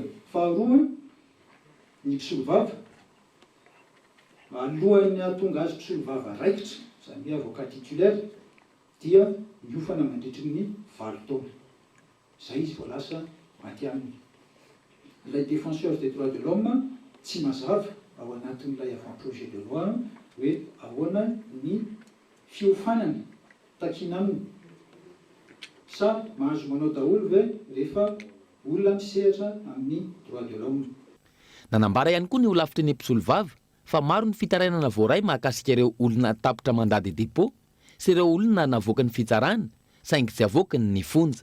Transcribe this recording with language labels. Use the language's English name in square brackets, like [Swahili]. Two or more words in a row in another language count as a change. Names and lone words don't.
[Malagasy] Faharoa, ny mpisolo vava alohan'ny atonga azy mpisolo vava raikitra zany hoe [French] avocat titulaire [Malagasy] dia miofana mandritry ny 20 taona. Zay izy vao lasa maty aminy. Ilay [French] défenseur des droits de l'homme [Malagasy] tsy mazava ao anatin'ilay [French] avant-projet de loi [Malagasy] hoe ahoana ny fiofanana takina aminy sa mahazo manao daholo ve rehefa olona misehatra amin'ny [French] droit de l'homme. [Malagasy] Nanambara ihany koa ny olavitry ny mpisolo vava fa maro ny fitarainana voaray mahakasika ireo olona tapitra mandady depôt sy ireo olona navoaka ny fitsarana saingy tsy avoakany ny fonja.